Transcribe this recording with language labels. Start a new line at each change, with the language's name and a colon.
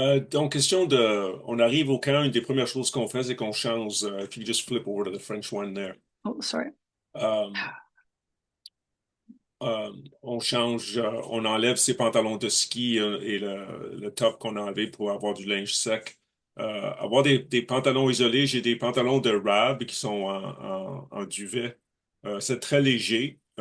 French: Donc, question on arrive au camp, une des premières choses qu'on fait, c'est qu'on change.
English: If you just flip over to the French one there. Oh, sorry.
French: On change, on enlève ses pantalons de ski et le top qu'on a enlevé pour avoir du linge sec. Avoir des pantalons isolés, j'ai des pantalons de rab qui sont en duvet. C'est très léger.